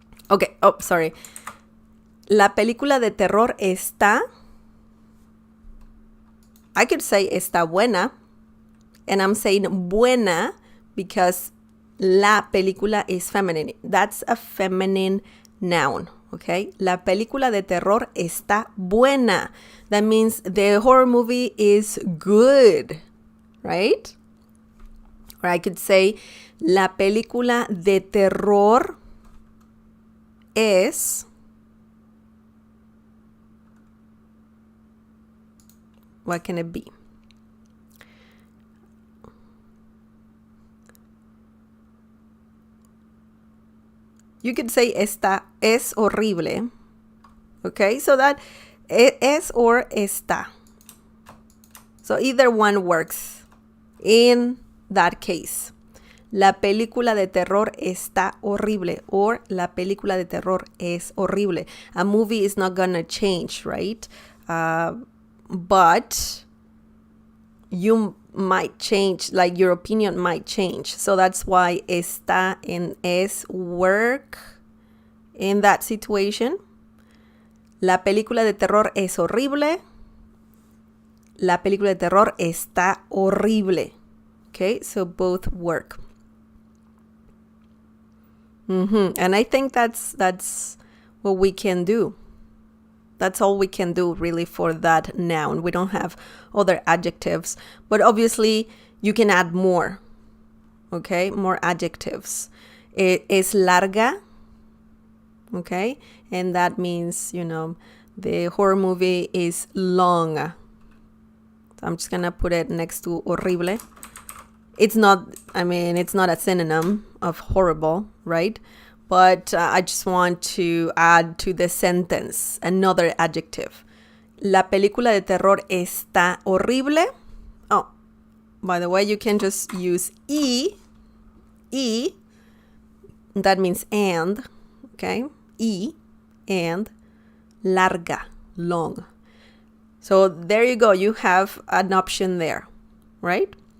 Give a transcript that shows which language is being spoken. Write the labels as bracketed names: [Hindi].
[English] Okay, oh, sorry. [Spanish] La película de terror está, [English] I could say [Spanish] está buena, [English] and I'm saying buena because la película is feminine. That's a feminine noun, okay? [Spanish] La película de terror está buena. [English] That means the horror movie is good, right? Or I could say, [Spanish] la película de terror es... [English] What can it be? You could say [Spanish] esta es horrible. [English] Okay, so that es or está. So either one works in that case. [Spanish] La película de terror está horrible, or la película de terror es horrible. [English] A movie is not gonna change, right? But you might change, like your opinion might change. So that's why está and es work in that situation. [Spanish] La película de terror es horrible. La película de terror está horrible. [English] Okay, so both work. And I think that's what we can do. That's all we can do really for that noun. We don't have other adjectives, but obviously you can add more. Okay, more adjectives. [Spanish] Es larga. [English] Okay, and that means, you know, the horror movie is long. So I'm just gonna put it next to horrible. It's not, I mean, it's not a synonym of horrible, right? But I just want to add to the sentence another adjective. [Spanish] La película de terror está horrible. [English] Oh, by the way, you can just use E. That means and, okay? E, and larga, long. So there you go. You have an option there, right?